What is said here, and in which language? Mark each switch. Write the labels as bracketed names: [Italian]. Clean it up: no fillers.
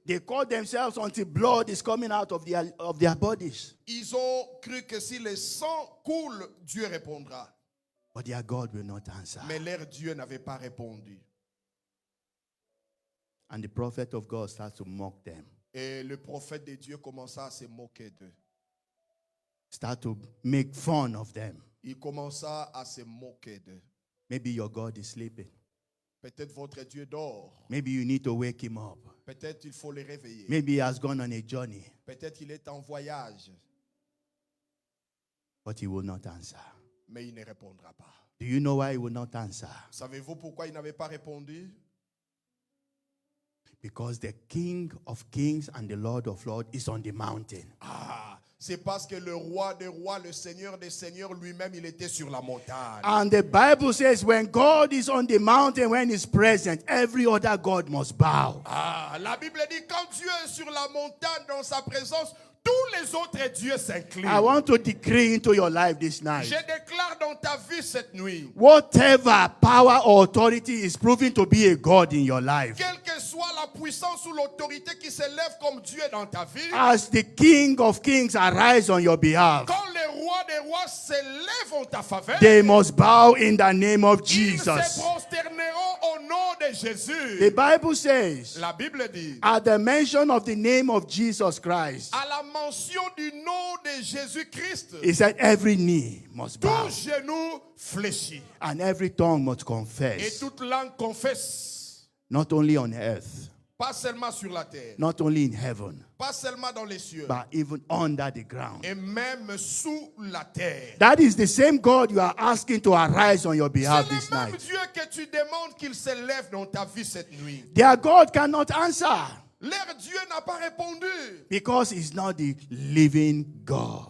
[English] They cut themselves until blood is coming out of their bodies. [French] Ils ont cru que si le sang coule, Dieu répondra. [English] But their God will not answer. [French] Mais leur Dieu n'avait pas répondu. [English] And the prophet of God starts to mock them. [French] Et le prophète de Dieu commença à se moquer d'eux. [English] Start to make fun of them. [French] Il commença à se moquer d'eux. [English] Maybe your God is sleeping. [French] Peut-être votre Dieu dort. [English] Maybe you need to wake him up. [French] Peut-être il faut le réveiller. [English] Maybe he has gone on a journey. [French] Peut-être il est en voyage. [English] But he will not answer. [French] Mais il ne répondra pas. [English] Do you know why he will not answer? [French] Savez-vous pourquoi il n'avait pas répondu? [English] Because the King of Kings and the Lord of Lords is on the mountain. [French] Ah, c'est parce que le roi des rois, le seigneur des seigneurs lui-même, il était sur la montagne. [English] And the Bible says when God is on the mountain, when he's present, every other God must bow. [French] Ah, la Bible dit quand Dieu est sur la montagne dans sa présence, tous les autres dieux s'inclinent. [English] I want to decree into your life this night. [French] Je déclare dans ta vie cette nuit, [English] Whatever power or authority is proving to be a God in your life, [French] quelle que soit la puissance ou l'autorité qui s'élève comme Dieu dans ta vie, [English] as the King of Kings arise on your behalf, [French] quand les rois des rois s'élèvent en ta faveur, [English] they must bow in the name of [French] ils se [English] Jesus. [French] prosterneront au nom de Jésus. [English] The Bible says, [French] La Bible dit, [English] at the mention of the name of Jesus Christ, [French] à la mention du nom de Jésus-Christ, [English] he said every knee must bow [French] tout genou fléchit [English] and every tongue must [French] et [English] confess, [French] toute langue confesse, [English] not only on earth, [French] pas seulement sur la terre, [English] not only in heaven, [French] pas seulement dans les cieux, [English] but even under the ground. [French] et même sous la terre. [English] That is the same God you are asking to arise on your [French] C'est [English] behalf this [French] le même [English] night. [French] Dieu que tu demandes qu'il s'élève dans ta vie cette nuit. [English] Their God cannot answer [French] Leur Dieu n'a pas répondu [English] because he's not the living God.